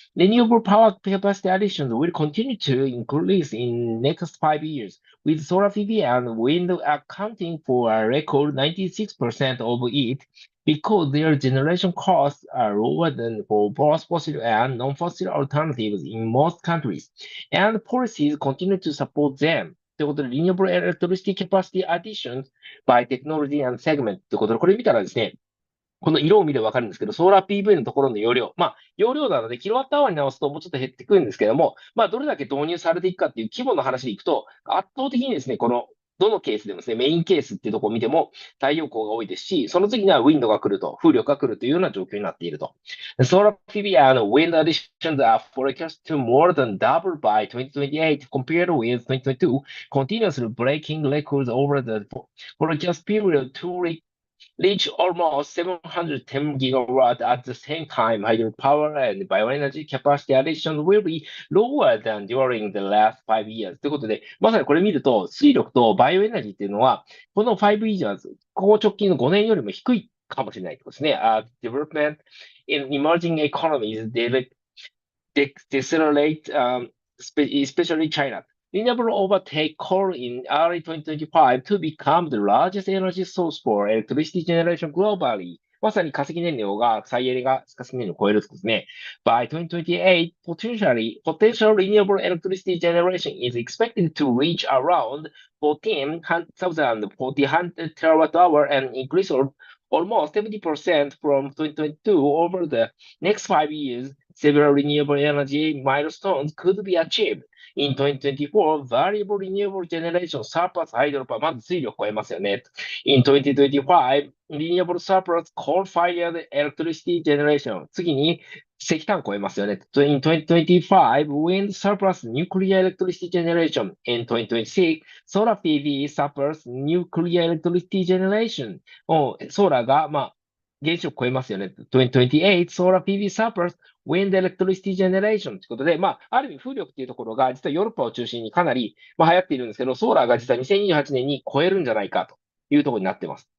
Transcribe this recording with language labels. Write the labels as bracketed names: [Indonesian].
[English] Renewable power capacity additions will continue to increase in next 5 years, with solar PV and wind accounting for a record 96% of it because their generation costs are lower than for both fossil and non-fossil alternatives in most countries, and policies continue to support them. [Japanese] ということで、 [English] Renewable Electricity Capacity Additions by Technology and Segment [Japanese] ということで、これ見たらですね、この色を見ればわかるんですけど、ソーラー PV のところの容量。容量なので、キロワットアワーに直すともうちょっと減ってくるんですけども、どれだけ導入されていくかっていう規模の話でいくと、圧倒的にですね、この、どのケースでもですね、メインケースっていうところを見ても、太陽光が多いですし、その次にはウィンドが来ると、風力が来るというような状況になっていると。 [English] Solar PV and wind additions are forecast to more than double by 2028 compared with 2022, continuously breaking records over the forecast period to reach almost 710 gigawatts at the same time. Hydropower and bioenergy capacity addition will be lower than during the last 5 years. [Japanese] ということで、まさにこれ見ると、水力とバイオエナジーっていうのは、この5以上、ここ直近の5年よりも低いかもしれないってことですね。 [English] Development in emerging economies decelerate, especially China. Renewable overtake coal in early 2025 to become the largest energy source for electricity generation globally. [Japanese] まさに化石燃料が、再エネが化石燃料を超えるとですね。 [English] By 2028, potential renewable electricity generation is expected to reach around 14,040 terawatt hour and increase almost 70% from 2022 over the next 5 years. Several renewable energy milestones could be achieved. In 2024, variable renewable generation surpass hydropower. [Japanese] まず水力超えますよね。 [English] In 2025, renewable surpass coal-fired electricity generation. [Japanese] 次に石炭超えますよね。 [English] In 2025, wind surpass nuclear electricity generation. In 2026, solar PV surpass nuclear electricity generation. [Japanese] ソーラーが、原子力超えますよね。 [English] 2028, solar PV surpass wind electricity generation [Japanese] ということで、ある意味風力っていうところが、実はヨーロッパを中心にかなり、流行っているんですけど、ソーラーが実は2028年に超えるんじゃないかというところになっています。